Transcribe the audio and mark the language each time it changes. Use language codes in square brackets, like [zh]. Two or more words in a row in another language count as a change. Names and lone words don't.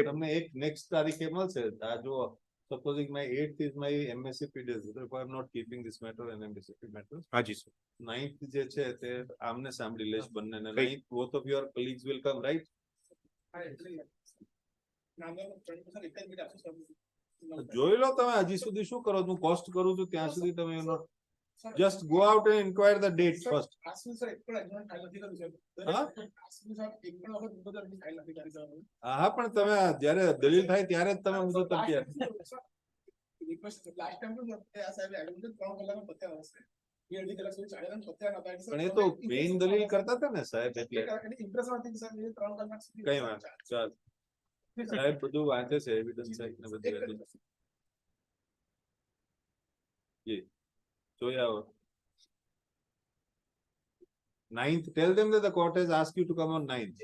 [gu] તમને એક નેક્સ્ટ તારીખે મળશે. આ જો [en] supposing my 8th is my MSc days, if I am not keeping this matter and MSc matters. [gu] હાજી સર. 9th જે છે તે આમને સાંભળી લઈશ બંનેને. [en] 9th both of your colleagues will come, right? [gu] જોઈ લો તમે હજી સુધી શું કરો. હું કોસ્ટ કરું છું ત્યાં સુધી તમે એનો [en] just go out and inquire the date first. [gu] હા પણ તમે જ્યારે દલીલ થાય ત્યારે જ તમે હું તૈયાર. પણ એ તો મેઇન દલીલ કરતા હતા ને સાહેબ એટલે કઈ વાત ચાલ સાહેબ બધું વાંચે છે એવિડન્સ સાહેબ ને બધું જોઈ આવો. [en] 9th, tell them that the court has asked you to come on 9th.